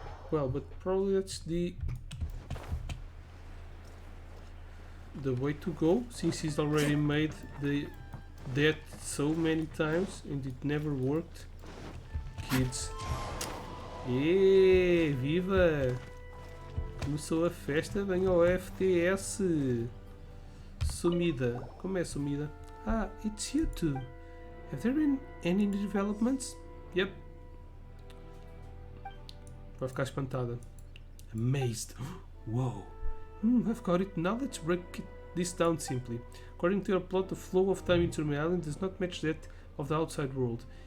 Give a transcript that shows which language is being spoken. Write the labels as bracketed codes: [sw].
[en] Well, but probably that's the way to go, since he's already made that so many times and it never worked. Kids. Viva! [pt] Começou a festa, vem ao FTS. Sumida. Como é Sumida? [en] Ah, it's you two. Have there been any developments? Yep. [pt] Vai ficar espantada. [en] Amazed. Whoa. I've got it. Now let's break this down simply. According to your plot, the flow of time into my island does not match that of the outside world.